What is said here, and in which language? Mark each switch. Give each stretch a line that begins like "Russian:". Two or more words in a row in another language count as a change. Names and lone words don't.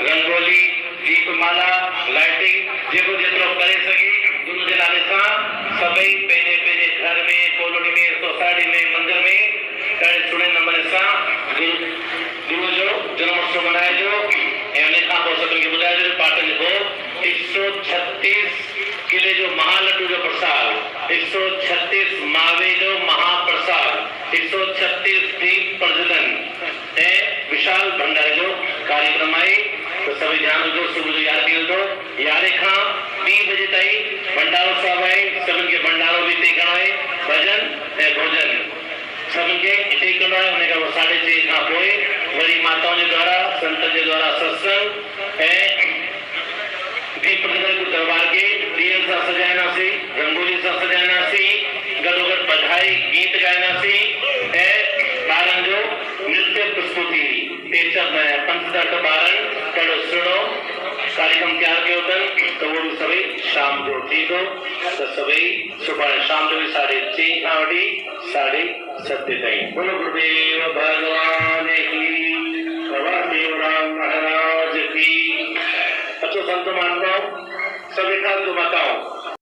Sindhi: रंगोली दीपमाला लाइटिंग जेको जेतिरो करे सके गुरु जे नाले सां सभई पंहिंजे पंहिंजे घर में कॉलोनी में सोसाइटी में मंदिर में ॾाढे सुठे नमूने सां गुरु जो जन्म उत्सव मल्हाइजो ऐं उन खां पोइ सभिनी खे ॿुधाइजो पाटन जो 136 किले जो महालड्डू जो प्रसाद 136 मावे जो महाप्रसाद 136 दीप प्रज्वलन ऐं विशाल भंडारे जो कार्यक्रम आहे
Hindi: तो सभी ध्यान दो
Sindhi: सुबह जो याद दो 11 खां 3 बजे ताईं भंडारो साहब है सभी के भंडारो भी तय करणो है भजन ऐं भोजन सभी के तय करणो है उनका 6:30 खां पोइ वरी
Hindi: माताओं के द्वारा संतन के द्वारा
Sindhi: सत्संग ऐं दीप प्रज्वलन को दरबार के दियन सां सजाइनासीं रंगोली सां सजाइनासीं गॾोगॾु बधाई गीत गाइनासीं ऐं ॿारनि जो नृत्य प्रस्तुति पंचदश ॿारनि ॾाढो सुहिणो कार्यक्रम तैयार कयो अथनि त उहो बि सभई शाम जो थींदो त सभई सुभाणे शाम जो 6:30 खां वठी 7:30 ताईं
Hindi: बोलो गुरुदेव भगवान की बाबा देवराम महाराज की
Sindhi: अचो संत महात्माओं सभी खां जो बताओ